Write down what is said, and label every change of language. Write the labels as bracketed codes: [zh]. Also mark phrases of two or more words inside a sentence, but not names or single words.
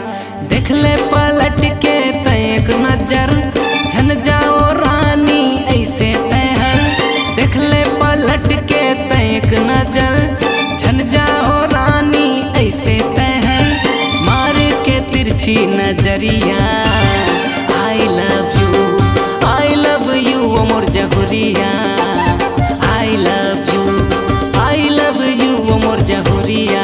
[hne] देख ले पलट के तैक नजर, झन जाओ रानी ऐसे देख ले पलट के तैक नजर, झन जाओ रानी ऐसे तैहर। मार के तिरछी नजरिया। [en] I love you, [hne] अमोर जहुरिया. [en] I love you, [hne] अमोर जहुरिया.